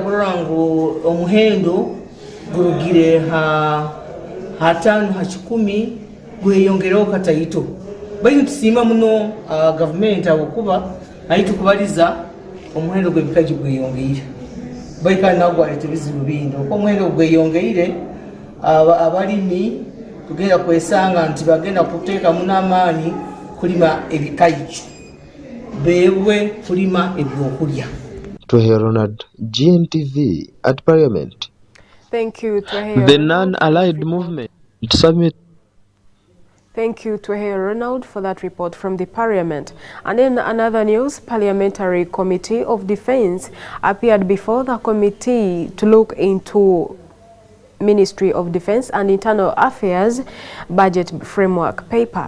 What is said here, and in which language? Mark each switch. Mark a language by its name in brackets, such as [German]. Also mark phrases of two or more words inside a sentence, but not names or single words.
[Nyoro] kurora ngu omuhendo gurugire ha 5 ha 10 gweyongereho kataito bayi tusima muno government abokuba ayitu kubaliza omuhendo gwebikaji gweyongeire bayi kandi nagwa etebizibu bindo ko omuhendo gweyongeire abalimi tugenda kwesanga nti bagenda kuteeka munamani kulima ebikaji bewe kulima ebyokulya. [English] Tuhe Ronald, Gntv at Parliament. Thank you, Tuhe. The non-allied movement summit. Thank you, Tuhe Ronald, for that report from the Parliament. And in another news, Parliamentary Committee of Defense appeared before the committee to look into Ministry of Defense and Internal Affairs budget framework paper.